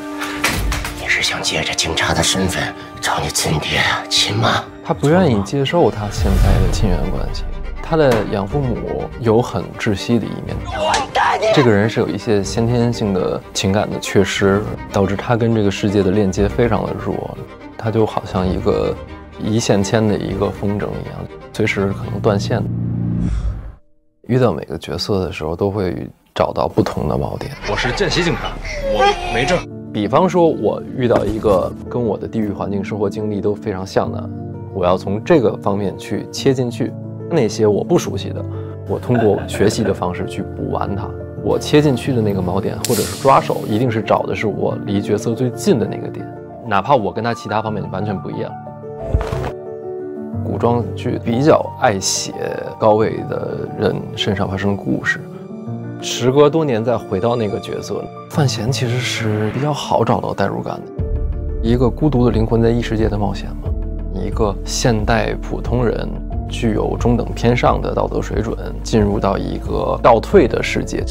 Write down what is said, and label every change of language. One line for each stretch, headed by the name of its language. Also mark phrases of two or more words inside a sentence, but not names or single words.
Chinese: 你是想借着警察的身份找你亲爹亲妈？他不愿意接受他现在的亲缘關係。他的养父母有很窒息的一面，這個人是有一些先天性的情感的缺失，導致他跟這個世界的鏈接非常的弱，他就好像一個一線牽的一個風箏一樣，隨時可能斷線。遇到每個角色的時候，都會找到不同的錨點。我是見習警察，我沒證。比方說，我遇到一個跟我的地域環境、生活經歷都非常像的，我要從這個方面去切進去。那些我不熟悉的，我通過學習的方式去補完它。我切進去的那個錨點或者是抓手，一定是找的是我離角色最近的那個點，哪怕我跟他其他方面完全不一樣。古裝劇比較愛寫高位的人身上發生的故事，時隔多年再回到那個角色，范閒其實是比較好找到代入感的。一個孤獨的靈魂在異世界的冒險嘛，一個現代普通人具有中等偏上的道德水準，進入到一個倒退的世界。